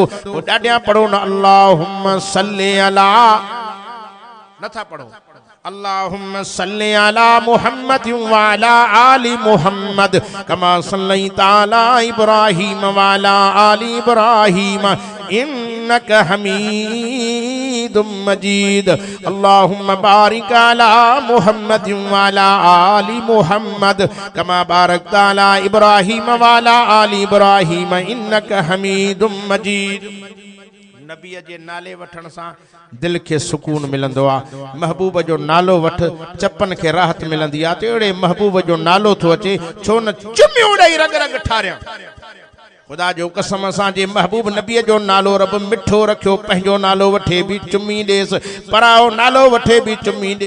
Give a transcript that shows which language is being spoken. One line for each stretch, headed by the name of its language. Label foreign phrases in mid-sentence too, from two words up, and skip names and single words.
Sindhi: वो डाडिया पढ़ो न
Arabic: اللهم صل على
Sindhi: नथा पढ़ो
Arabic: اللهم صل على محمد وعلى آل محمد كما صليت على إبراهيم وعلى آل إبراهيم إنك حميد مجيد. اللهم بارك على محمد وعلى آل محمد كما باركت على إبراهيم وعلى آل إبراهيم إنك حميد مجيد.
Sindhi: नबी जे नाले वठण सा दिल के सुकून मिलंदो आ। महबूब जो नालो वठ चपन के राहत मिलंदी आ। तेड़े महबूब जो नालो थो अचे छो न चुमियो ॾेई रग रग ठारिया। खुदा जो कसम सा जे महबूब नबी जो नालो रब मिठो रखियो पंहिंजो नालो वठे भी चुमी ॾेस पराओ नालो वठे भी चुमी ॾे।